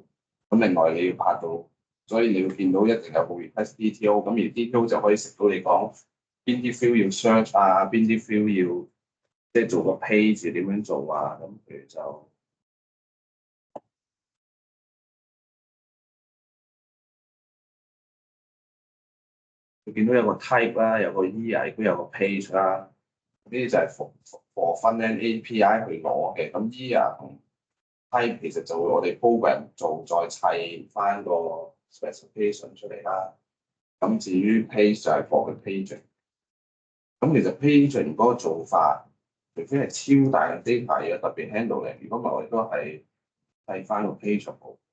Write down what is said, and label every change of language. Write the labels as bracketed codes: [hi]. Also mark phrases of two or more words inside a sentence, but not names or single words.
[yue] 咁另外你要拍到，所以你會見到一定有個 [en] request detail， [yue] 咁而 detail 就可以食到你講邊啲 field 要 search 啊，邊啲 field 要即係做個 page 點樣做啊，咁譬如就。你見到有個 type 啦，有個 year，亦都有個 page 啦。呢啲就係 for [en] front-end API [yue] 去攞嘅。咁 year 同 type 其實就會我哋 program 做再砌翻個 specification 出嚟啦。咁至於 page 就係 for 嘅 paging。咁其實 paging 嗰個做法，除非係超大嘅 data 要特別 handle 嘅，如果唔係我哋都係砌翻個 page 好。